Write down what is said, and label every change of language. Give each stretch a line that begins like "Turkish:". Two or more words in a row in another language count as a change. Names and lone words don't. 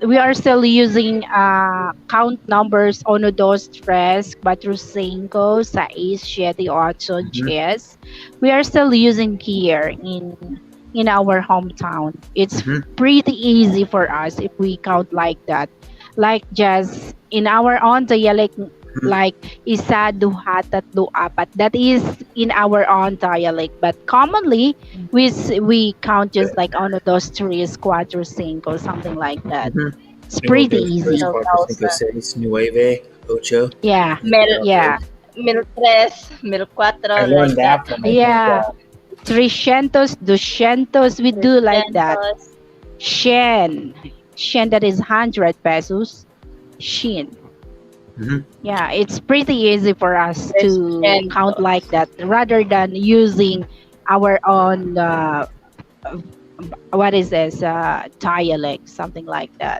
English: We are still using count numbers 1, 2, 3, 4, 5, 6, 7, 8, 10. We are still using here in our hometown. It's pretty easy for us if we count like that. Like just in our own dialect, like
Hiligaynon: isa, duha, tatlo, apat.
English: That is in our own dialect. But commonly, we count just like 1, 2, 3, 4, 5, something like that. It's pretty easy. 4, 5, 6, 9, 8. Yeah. Mil, Yeah.
Spanish: mil tres, mil cuatro.
English: I learned that from my Yeah. 300, 200, we do like that. Shen. Shen, that is 100 pesos. Shin. Yeah, it's pretty easy for us to Shen. count like that rather than using our own, what is this, dialect, something like that.